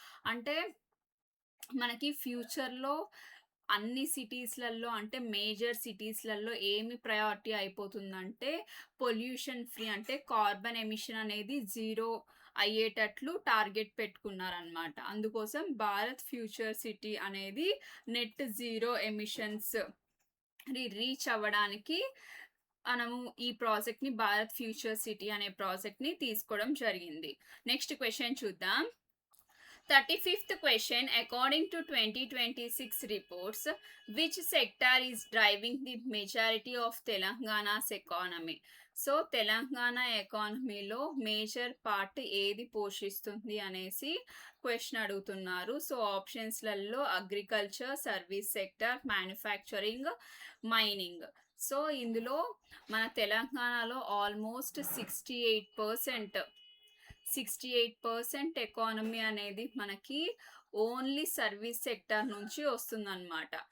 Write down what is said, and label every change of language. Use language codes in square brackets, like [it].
[te] అంటే మనకి ఫ్యూచర్‌లో అన్ని సిటీస్‌లలో అంటే మేజర్ సిటీస్‌లలో ఏమి ప్రయారిటీ అయిపోతుందంటే, పొల్యూషన్ ఫ్రీ అంటే కార్బన్ ఎమిషన్ అనేది జీరో అయ్యేటట్లు టార్గెట్ పెట్టుకున్నారనమాట. అందుకోసం భారత్ ఫ్యూచర్ సిటీ అనేది నెట్ జీరో ఎమిషన్స్ రీచ్ అవ్వడానికి మనము ఈ ప్రాజెక్ట్‌ని భారత్ ఫ్యూచర్ సిటీ అనే ప్రాజెక్ట్‌ని తీసుకోవడం జరిగింది. నెక్స్ట్ క్వెషన్ చూద్దాం. 35th question. [en] According to 2026 reports, which sector is driving the majority of Telangana's economy? [te] So Telangana ఎకానమీలో మేజర్ పార్ట్ ఏది పోషిస్తుంది అనేసి క్వెషన్ అడుగుతున్నారు. So ఆప్షన్స్లలో agriculture, service sector, manufacturing, mining. So ఇందులో మన తెలంగాణలో ఆల్మోస్ట్ 68% ఎకానమీ అనేది మనకి ఓన్లీ సర్వీస్ సెక్టర్ నుంచి వస్తుందన్నమాట.